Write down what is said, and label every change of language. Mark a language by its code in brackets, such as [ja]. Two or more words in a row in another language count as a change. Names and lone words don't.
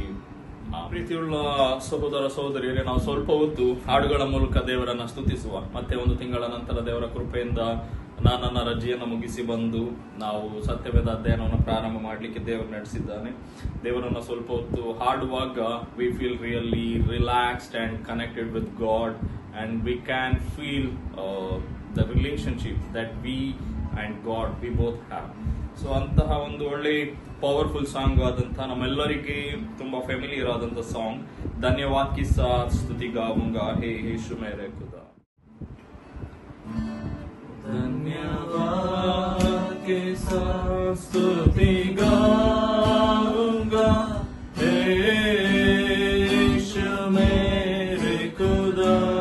[kn] ಪ್ರೀತಿಯುಳ್ಳ ಸಹೋದರ ಸಹೋದರಿಯರೇ, ನಾವು ಸ್ವಲ್ಪ ಹೊತ್ತು ಹಾಡುಗಳ ಮೂಲಕ ದೇವರನ್ನ ಸ್ತುತಿಸುವ. ಮತ್ತೆ ಒಂದು ತಿಂಗಳ ನಂತರ ದೇವರ ಕೃಪೆಯಿಂದ ನನ್ನ ರಜೆಯನ್ನು ಮುಗಿಸಿ ಬಂದು ನಾವು ಸತ್ಯವೇದ ಅಧ್ಯಯನವನ್ನು ಪ್ರಾರಂಭ ಮಾಡಲಿಕ್ಕೆ ದೇವರು ನಡೆಸಿದ್ದಾನೆ. ದೇವರನ್ನ ಸ್ವಲ್ಪ ಹೊತ್ತು ಹಾಡುವಾಗ [en] we feel really relaxed and connected with God, and we can feel the relationship that we and God we both have. [kn] ಸೊ ಅಂತಹ ಒಂದು ಒಳ್ಳೆ [en] powerful song [kn] ಆದಂತಹ ನಮ್ಮೆಲ್ಲರಿಗೆ ತುಂಬಾ ಫೆಮಿಲಿಯರ್ ಆದಂತಹ ಸಾಂಗ್ [hi] धन्यवाद के साथ स्तुति गाऊंगा हे यीशु मेरे खुदा. धन्यवाद के साथ स्तुति गाऊंगा हे यीशु मेरे खुदा.